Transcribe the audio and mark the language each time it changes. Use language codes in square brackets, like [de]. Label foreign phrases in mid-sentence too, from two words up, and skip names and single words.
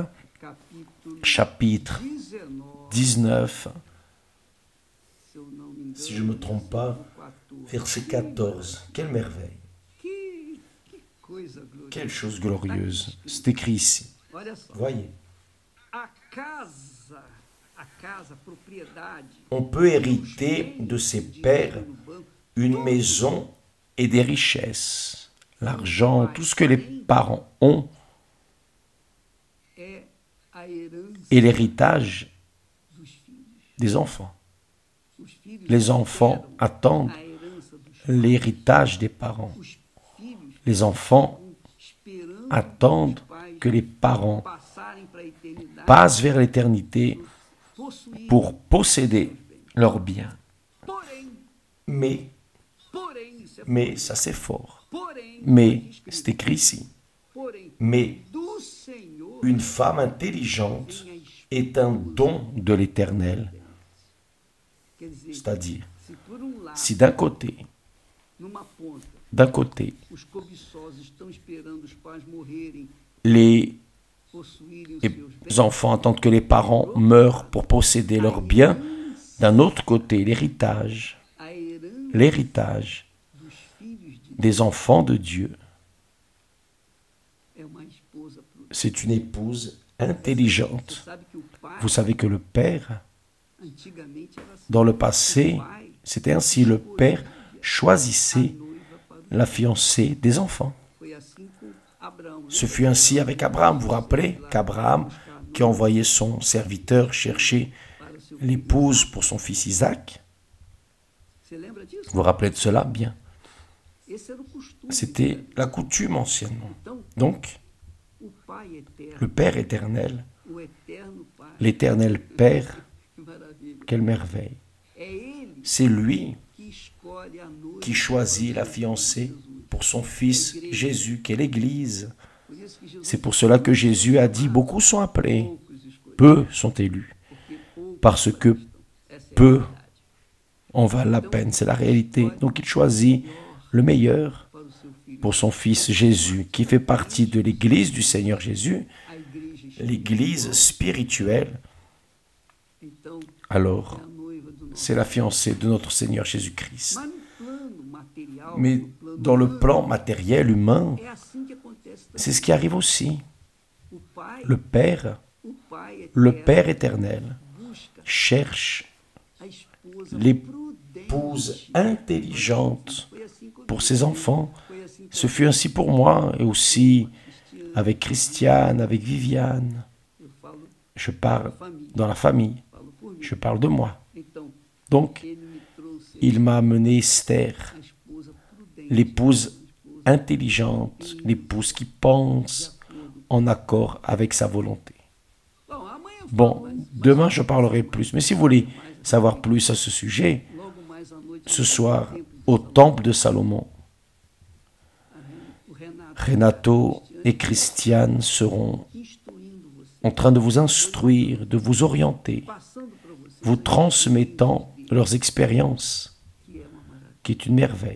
[pt] capítulo [fr] chapitre 19, 19, [pt] se eu não me engano, [fr] si je ne me trompe pas, 14. verset 14. Quelle merveille, [pt] Que coisa gloriosa. [fr] quelle chose glorieuse. C'est écrit ici. [pt] Olha só. [fr] Voyez, [pt] A casa, a propriedade, [fr] on peut hériter de ses pères [pt] no banco, [fr] une maison et des richesses. L'argent, tout ce que les parents ont, [pt] é a herança [fr] et l'héritage [pt] dos filhos. [fr] des enfants. [pt] Os filhos [fr] Les enfants [pt] esperam [fr] attendent [pt] a herança dos pais. [fr] l'héritage des parents. [pt] Os filhos [fr] Les enfants [pt] esperando [fr] attendent [pt] os pais [fr] que les parents [pt] passarem para a eternidade, [fr] passent vers l'éternité [pt] possuir. [fr] pour posséder leurs biens. [pt] Porém, [fr] Mais, [pt] isso é [fr] ça c'est fort. [pt] porém, [fr] Mais, c'est écrit ici. [pt] porém, [fr] Mais [pt] do Senhor [fr] une femme intelligente [pt] vem a esposa. [fr] est un don de l'Éternel. [pt] Quer dizer, [fr] C'est-à-dire, [pt] se por um lado, [fr] si d'un côté, [pt] numa ponta, os cobiçosos estão esperando os pais morrerem, [fr] les [pt] possuírem os seus [fr] les [pt] bens, [fr] enfants attendent que les parents meurent pour posséder leurs biens. D'un autre côté, l'héritage [pt] a herança dos filhos de [fr] des enfants de Dieu, [pt] é uma esposa prudente. [fr] c'est une épouse intelligente. [pt] Você sabe que o pai, [fr] Vous savez que le père, [pt] antigamente, era assim. [fr] dans le passé, [pt] O pai [fr] c'était ainsi, le père [pt] a [fr] choisissait [pt] noiva para o... [fr] la fiancée des enfants. [pt] Foi assim com Abraão. [fr] Ce fut ainsi avec Abraham. Vous vous rappelez qu'Abraham, qui a envoyé son serviteur chercher [pt] Para o seu... [fr] l'épouse pour son fils Isaac, [pt] Você lembra disso? [fr] vous vous rappelez de cela bien. [pt] Esse era o costume. [fr] C'était la coutume anciennement. [pt] Então, [fr] Donc, [pt] o Pai eterno, [fr] le Père éternel, [pt] o eterno Pai, [fr] l'éternel Père, [pt] que maravilha. [fr] quelle merveille. [pt] É ele [fr] C'est lui [pt] que escolhe a noiva. [fr] qui choisit la fiancée pour son fils Jésus, qui est l'Église. [pt] Por isso que Jesus [fr] C'est pour cela que Jésus a dit, beaucoup sont appelés, [pt] poucos escolheu, [fr] peu sont élus, [pt] porque poucos [fr] parce que [pt] essa é a [fr] peu [pt] verdade. [fr] en valent la peine, c'est la réalité. Donc il choisit le meilleur [pt] Para o seu filho, [fr] pour son fils Jésus, qui fait partie de l'Église du Seigneur Jésus, [pt] a igreja. [fr] l'Église spirituelle. [pt] Então, [fr] Alors, [pt] é a noiva do nosso. [fr] c'est la fiancée de notre Seigneur Jésus-Christ. [pt] Mas no plano material, [fr] Mais [pt] no plano [fr] dans le [pt] humano, [fr] plan matériel humain, [pt] é assim que acontece também. [fr] c'est ce qui arrive aussi. [pt] O Pai, [fr] Le Père, [pt] o Pai [fr] le [pt] eterno [fr] Père éternel, [pt] busca [fr] cherche [pt] a esposa [fr] l'épouse [pt] prudente. [fr] intelligente [pt] Foi assim comigo. [fr] pour ses enfants. [pt] Foi assim com [fr] Ce fut ainsi pour moi et aussi [pt] Cristiano. [fr] avec Christiane, avec Viviane. [pt] Eu falo, [fr] Je parle [pt] família, [fr] dans la famille, [pt] falo por mim. [fr] je parle de moi. [pt] Então, [fr] Donc, [pt] ele me trouxe [fr] il m'a amené Esther, [pt] a esposa prudente, [fr] l'épouse intelligente, l'épouse qui pense [pt] de acordo. [fr] en accord avec sa volonté. [pt] Bom, amanhã [fr] Bon, demain je parlerai plus. Mais si vous voulez savoir plus à ce sujet, ce soir, au temple de Salomon, Renato et Christiane seront en train de vous instruire, de vous orienter, vous transmettant leurs expériences, qui est une merveille.